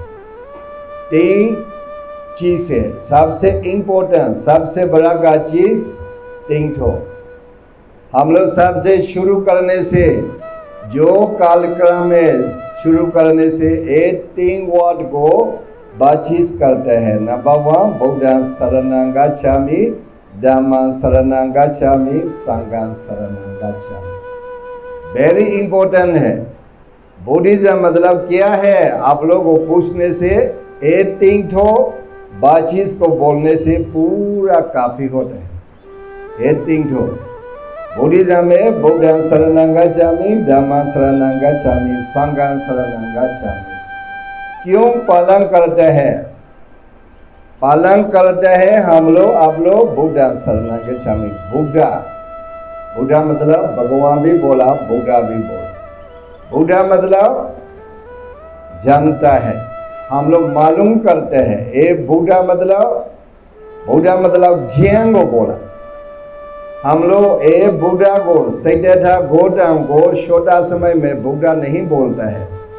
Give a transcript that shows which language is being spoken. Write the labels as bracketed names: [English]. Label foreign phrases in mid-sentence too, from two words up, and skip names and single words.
[Hindi] 3 चीज है सबसे इम्पोर्टेंट, सबसे बड़ा का चीज 3 ठो। हम लोग सबसे शुरू करने से जो कार्यक्रम में शुरू करने से ये 3 वर्ड को बातचीत करते हैं। [Pali] नंबर 1 बुद्धं शरणं गच्छामि, धम्मं शरणं गच्छामि, संघं शरणं गच्छामि। [English] very important [Hindi] है। बुद्धिज्म मतलब क्या है? आप लोग को पूछने से 18 ठो बाचीज को बोलने से पूरा काफी होता है। 18 ठो बुद्धिज्म में [Pali] बुद्धं शरणं गच्छामि, धम्मं शरणं गच्छामि, संघं शरणं गच्छामि। [Hindi] क्यों पालन करते हैं? पालन करते हैं हम लोग, आप लोग [Pali] बुद्धं शरणं गच्छामि। [Hindi] बुद्धा मतलब भगवान भी बोला, बुद्धा भी बोला। बुद्धा मतलब जानता है, हम लोग मालूम करते हैं। ये बुद्धा मतलब ज्ञान को बोला। हम लोग ये बुद्धा को, सिद्धार्थ गौतम को छोटा समय में बुद्धा नहीं बोलता है।